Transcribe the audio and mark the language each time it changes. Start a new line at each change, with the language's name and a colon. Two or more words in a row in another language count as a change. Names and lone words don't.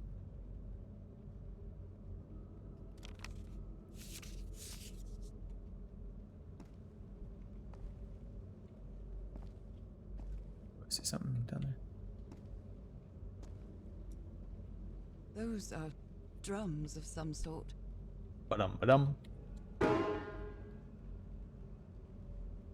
English: I see something down there. Those are drums of some sort. Ba-dum, ba-dum.